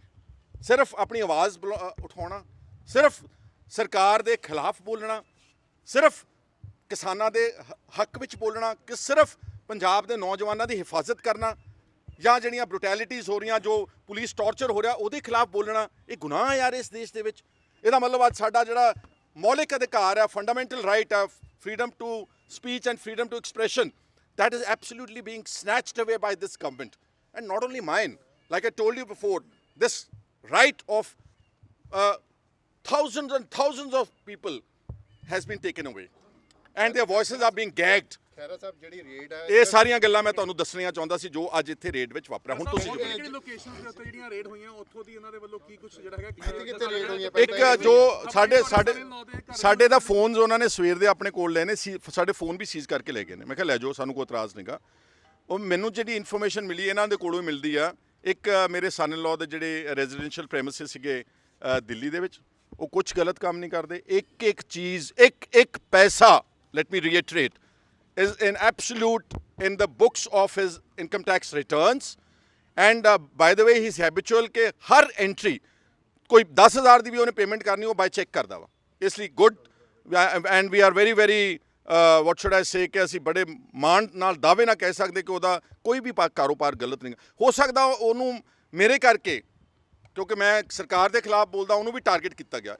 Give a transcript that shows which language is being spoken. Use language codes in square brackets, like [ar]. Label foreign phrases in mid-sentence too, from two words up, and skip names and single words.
[pa] ਸਿਰਫ ਆਪਣੀ ਆਵਾਜ਼ ਉਠਾਉਣਾ, ਸਿਰਫ ਸਰਕਾਰ ਦੇ ਖਿਲਾਫ ਬੋਲਣਾ, ਸਿਰਫ ਕਿਸਾਨਾਂ ਦੇ ਹੱਕ ਵਿੱਚ ਬੋਲਣਾ, ਕਿ ਸਿਰਫ ਪੰਜਾਬ ਦੇ ਨੌਜਵਾਨਾਂ ਦੀ ਹਿਫਾਜ਼ਤ ਕਰਨਾ, ਜਾਂ ਜਿਹੜੀਆਂ ਬਰੂਟੈਲਿਟੀਜ਼ ਹੋ ਰਹੀਆਂ, ਜੋ [en] police torture [pa] ਹੋ ਰਿਹਾ ਉਹਦੇ ਖਿਲਾਫ ਬੋਲਣਾ, ਇਹ ਗੁਨਾਹ ਹੈ ਯਾਰ ਇਸ ਦੇਸ਼ ਦੇ ਵਿੱਚ। ਇਹਦਾ ਮਤਲਬ ਅੱਜ ਸਾਡਾ ਜਿਹੜਾ ਮੌਲਿਕ ਅਧਿਕਾਰ ਹੈ, [en] fundamental right [pa] ਹੈ, [en] freedom to speech and freedom to expression, that is absolutely being snatched away by this government. And not only mine, like I told you before, this right of thousands and thousands of people has been taken away and their voices are being gagged. [pa] ਖੈਰਾ ਸਾਹਿਬ ਜਿਹੜੀ ਰੇਡ ਹੈ ਇਹ ਸਾਰੀਆਂ ਗੱਲਾਂ ਮੈਂ ਤੁਹਾਨੂੰ ਦੱਸਣੀਆਂ ਚਾਹੁੰਦਾ ਸੀ ਜੋ ਅੱਜ ਇੱਥੇ ਰੇਡ ਵਿੱਚ ਵਾਪਰਿਆ। ਹੁਣ ਤੁਸੀਂ ਕਿਹੜੀ ਲੋਕੇਸ਼ਨ ਦੇ ਉੱਤੇ ਜਿਹੜੀਆਂ ਰੇਡ ਹੋਈਆਂ ਉੱਥੋਂ ਦੀ ਇਹਨਾਂ ਦੇ ਵੱਲੋਂ ਕੀ ਕੁਝ ਜਿਹੜਾ ਹੈਗਾ ਕਿੱਥੇ ਰੇਡ ਹੋਈ ਹੈ? ਇੱਕ ਜੋ ਸਾਡੇ ਦਾ ਫੋਨਸ ਉਹਨਾਂ ਨੇ ਸਵੇਰ ਦੇ ਆਪਣੇ ਕੋਲ ਲਏ ਨੇ, ਸਾਡੇ ਫੋਨ ਵੀ ਸੀਜ਼ ਕਰਕੇ ਲੈ ਗਏ ਨੇ। ਮੈਂ ਕਿਹਾ ਲੈ ਜਾਓ, ਸਾਨੂੰ ਕੋਈ ਇਤਰਾਜ਼ ਨਹੀਂਗਾ। ਉਹ ਮੈਨੂੰ ਜਿਹੜੀ ਇਨਫੋਰਮੇਸ਼ਨ ਮਿਲੀ ਇਹਨਾਂ ਦੇ ਕੋਲੋਂ ਮਿਲਦੀ ਆ। ਇੱਕ ਮੇਰੇ [en] son in law [pa] ਦੇ ਜਿਹੜੇ [en] residential premises [pa] ਸੀਗੇ ਦਿੱਲੀ ਦੇ ਵਿੱਚ, ਉਹ ਕੁਝ ਗਲਤ ਕੰਮ ਨਹੀਂ ਕਰਦੇ। ਇੱਕ ਚੀਜ਼, ਇੱਕ ਪੈਸਾ, [en] let me reiterate, is in absolute in the books of his income tax returns, and by the way he's habitual [pa] ਕਿ ਹਰ ਐਂਟਰੀ ਕੋਈ 10,000 ਦੀ ਵੀ ਉਹਨੇ ਪੇਮੈਂਟ ਕਰਨੀ ਉਹ [en] by check [pa] ਕਰਦਾ ਵਾ। ਇਸ ਲਈ ਗੁੱਡ, [en] and we are very what should I say [pa] ਕਿ ਅਸੀਂ ਬੜੇ ਮਾਣ ਨਾਲ ਦਾਅਵੇ ਨਾਲ ਕਹਿ ਸਕਦੇ ਕਿ ਉਹਦਾ ਕੋਈ ਵੀ ਕਾਰੋਬਾਰ ਗਲਤ ਨਹੀਂ। ਹੋ ਸਕਦਾ ਉਹਨੂੰ ਮੇਰੇ ਕਰਕੇ, ਕਿਉਂਕਿ ਮੈਂ ਸਰਕਾਰ ਦੇ ਖਿਲਾਫ ਬੋਲਦਾ, ਉਹਨੂੰ ਵੀ ਟਾਰਗੇਟ ਕੀਤਾ ਗਿਆ।